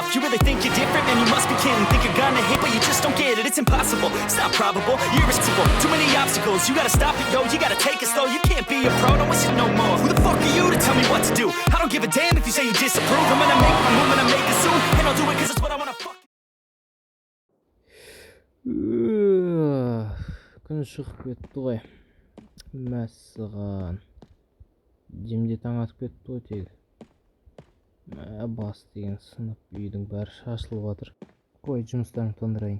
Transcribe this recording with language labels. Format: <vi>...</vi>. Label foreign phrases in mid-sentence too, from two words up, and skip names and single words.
<en>You really think you're different, man, you must be kidding. Think you're gonna hit, but you just don't get it. It's impossible, it's not probable, you're irresistible. Too many obstacles, you gotta stop it, yo. You gotta take it slow, you can't be a pro, don't waste it no more. Who the fuck are you to tell me what to do? I don't give a damn if you say you disapprove. I'm gonna make my move and I'm making soon. And I'll do it cause it's what I wanna fuck.</en> <kk>Күн шығып кетті ғой. Мәссаған. Демде таң атып кетті ғой тегі. Бас деген сынып, үйдің бәрі шашылып жатыр. Қой, жұмыстарын тондырайын.</kk>